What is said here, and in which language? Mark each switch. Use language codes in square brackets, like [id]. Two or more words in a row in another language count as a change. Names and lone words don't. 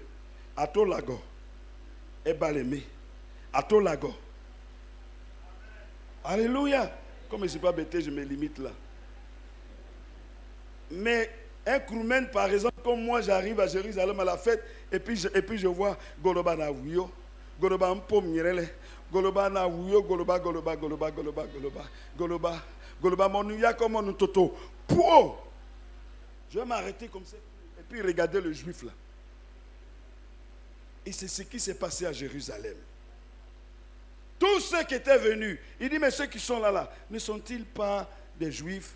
[fr] Atolago. Ebalémé. Atolago. Alléluia. Comme je ne suis pas bêté, je me limite là. Mais un Kroumen, par exemple, comme moi, j'arrive à Jérusalem à la fête, et puis je vois Goloba na Wuyo, Goloba Mpom Nyerele, Goloba na Wuyo, Goloba, Monuya comme on toto. Pouh! Je vais m'arrêter comme ça, et puis regarder le juif là. Et c'est ce qui s'est passé à Jérusalem. Tous ceux qui étaient venus, il dit, mais ceux qui sont là, ne sont-ils pas des Juifs?